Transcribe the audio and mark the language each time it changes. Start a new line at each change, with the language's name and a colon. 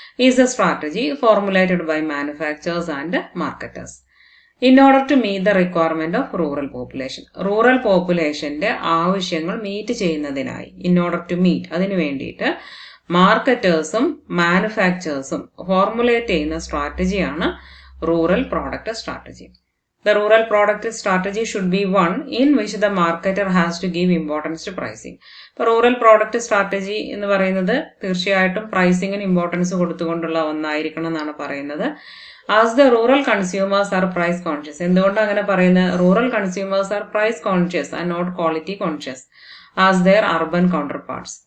English: Is a strategy formulated by manufacturers and marketers in order to meet the requirement of rural population.
Malayalam: Rural പോപ്പുലേഷന്റെ ആവശ്യങ്ങൾ meet ചെയ്യുന്നതിനായി,
English: in order to meet,
Malayalam: അതിനു വേണ്ടിയിട്ട് മാർക്കറ്റേഴ്സും മാനുഫാക്ചേഴ്സും formulate ചെയ്യുന്ന സ്ട്രാറ്റജിയാണ് rural product strategy.
English: The rural product strategy should be one in which the marketer has to give importance to pricing.
Malayalam: ഇപ്പോൾ rural product strategy എന്ന് പറയുന്നത് തീർച്ചയായിട്ടും പ്രൈസിങ്ങിന് importance കൊടുത്തുകൊണ്ടുള്ള ഒന്നായിരിക്കണം എന്നാണ് പറയുന്നത്.
English: As the rural consumers are price conscious.
Malayalam: എന്തുകൊണ്ടാണ് അങ്ങനെ പറയുന്നത്?
English: Rural consumers are price conscious and not quality conscious as their urban counterparts.